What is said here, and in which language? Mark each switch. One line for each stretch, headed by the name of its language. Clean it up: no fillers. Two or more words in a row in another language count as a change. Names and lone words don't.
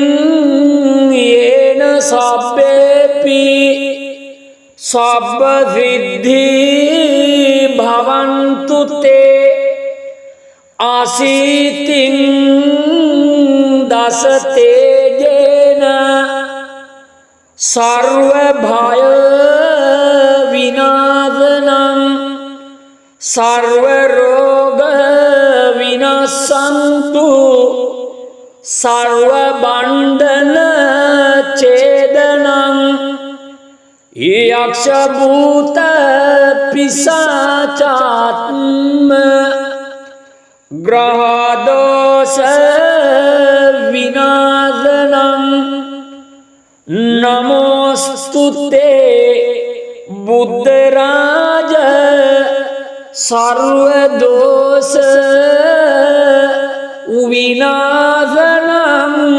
Pali: යේන සබ්බේපි සබ්බ සිද්ධි භවන්තු තේ අසීතින් දස තේජේන
Sanskrit: සර්ව භය විනාශනං සර්ව රෝග විනාශන්තු සර්ව බන්ධන ඡේදනං यक्ष भूत पिशाचात्म ग्रह दोष विनाशनम नमोस्तुते बुद्धराज सर्वदोष विनाशनम